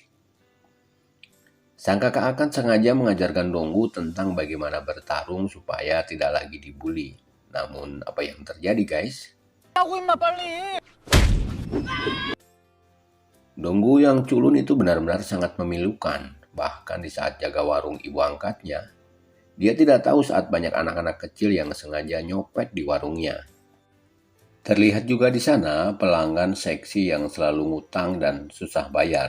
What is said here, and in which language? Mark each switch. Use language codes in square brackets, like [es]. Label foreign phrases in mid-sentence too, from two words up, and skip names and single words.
[id] Sang kakak akan sengaja mengajarkan Donggu tentang bagaimana bertarung supaya tidak lagi dibully. Namun apa yang terjadi guys? [ko] 하고 임마 빨리. [id] Donggu yang culun itu benar-benar sangat memilukan. Bahkan di saat jaga warung ibu angkatnya, dia tidak tahu saat banyak anak-anak kecil yang sengaja nyopet di warungnya. Terlihat juga di sana pelanggan seksi yang selalu ngutang dan susah bayar.